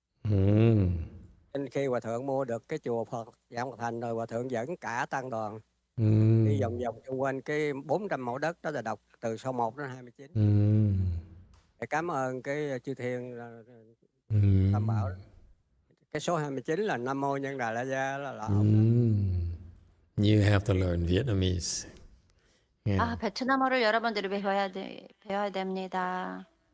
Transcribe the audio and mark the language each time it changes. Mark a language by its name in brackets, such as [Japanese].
[Vietnamese] Nên khi Hòa Thượng mua được cái chùa Phật Vạn Phật Thành rồi, Hòa Thượng dẫn cả tăng đoàn đi vòng vòng xung quanh cái 400 mẫu đất đó, là đọc từ số 1 đến 29. Để cảm ơn cái chư thiên Tam Bảo đó. Cái số 29 là Nam Mô Nhân Đà La Gia là ông. [English] You have to learn Vietnamese. Yeah. [Korean] 베트남어를 여러분들이 배워야 됩니다.